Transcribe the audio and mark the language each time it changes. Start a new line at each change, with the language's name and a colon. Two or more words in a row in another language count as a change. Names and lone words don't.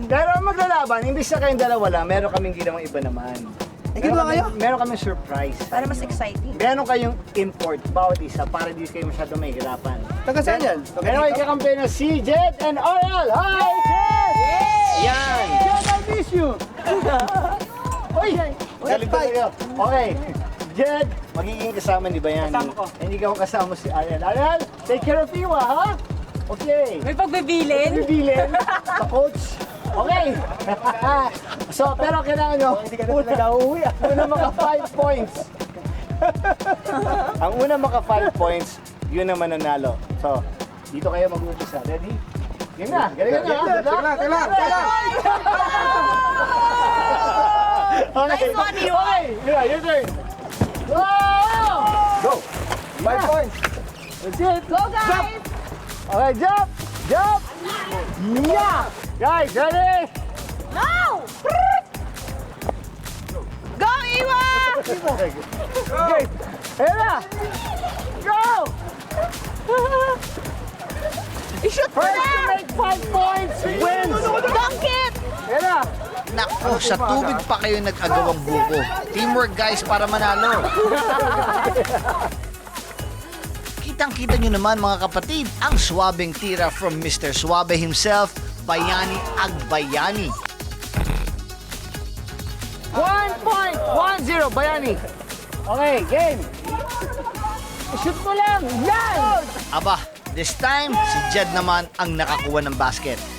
Filipino: Pero ang maglalaban, imbis na kayong dalawa lang, meron kaming ginawang iba naman. Eh, ginawa kayo? Meron kaming surprise. Para mas exciting. Meron kayong import, bawat isa, para di kayo masyado mahihirapan. Taga saan yan? Meron kayo kakampi na si Jed and Oriel. Hi, Jed! Yan! Jed,
English: I miss you!
Filipino: Uy! Galit talaga. Okay. Jed, magiging kasama ni Bayani. Kasama ko. Hindi ka kasama si Ariel. Ariel,
English: take care of Iwa, ha? Okay.
Filipino: May pagbibilin? Bibilin sa coach. Okay. So, pero kailangan nyo, Hindi ka na talaga uuwi. una maka 5 points. Ang una maka 5 points, yun ang mananalo. So, dito kayo mag-uumpisa. Ready? Game na. Galing na. ha? Teka lang, teka lang, teka lang. Okay.
English: Nice one, Iwa. Okay. Yeah, your turn. Wow! Go. 5 points. That's it. Go guys! Okay, jump! Jump! Yeah! Guys, ready? Go! Go, Iwa!
Filipino: Okay. Ayan na!
English: Go!
Filipino: I-shoot mo
English: First to
Filipino: na!
English: make 5 points wins! Dunk it!
Filipino: Ayan na! Naku, sa tubig pa kayo nag-agawang buko.
English: Teamwork guys
Filipino: para manalo. Kitang-kita nyo naman mga kapatid, ang swabing tira from Mr.
English: Suabe himself, Bayani Agbayani. 1 point! 1-0, Bayani.
Filipino: Okay, game. Shoot mo lang! Yan! Aba,
English: this time,
Filipino: si Jed naman ang nakakuha ng basket.